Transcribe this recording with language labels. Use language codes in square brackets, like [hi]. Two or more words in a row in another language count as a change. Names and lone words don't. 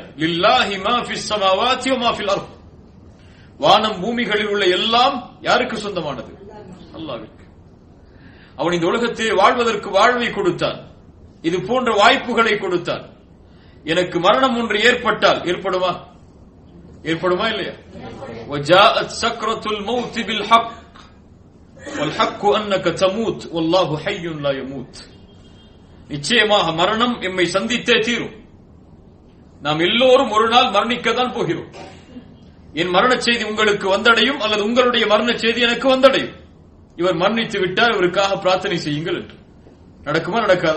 [ar] لله ما في السماوات وما في الأرض, [ta] வானம் பூமிகளில் உள்ள எல்லாம் யாருக்கு சொந்தமானது? அல்லாஹ்விற்கு. அவன் இந்த உலகத்தில் வாழ்வதற்கு வாழ்வை கொடுத்தான், இது போன்ற வாய்ப்புகளை கொடுத்தான். எனக்கு மரணம் ஒன்று ஏற்பட்டால் ஏற்படுமா? ஏற்படுமா இல்லையா? [ar] وجاءت سكرة الموت بالحق والحق أنك تموت والله حي لا يموت, [ta] நிச்சயமாக மரணம் எம்மை சந்தித்தே தீரும். நாம் எல்லோரும் ஒரு நாள் மரணிக்கத்தான் போகிறோம். என் மரண செய்தி உங்களுக்கு வந்தடையும் அல்லது உங்களுடைய மரண செய்தி எனக்கு வந்தடையும். இவர் மரணித்து விட்டார், இவருக்காக பிரார்த்தனை செய்யுங்கள் என்று. நடக்குமா நடக்காதா?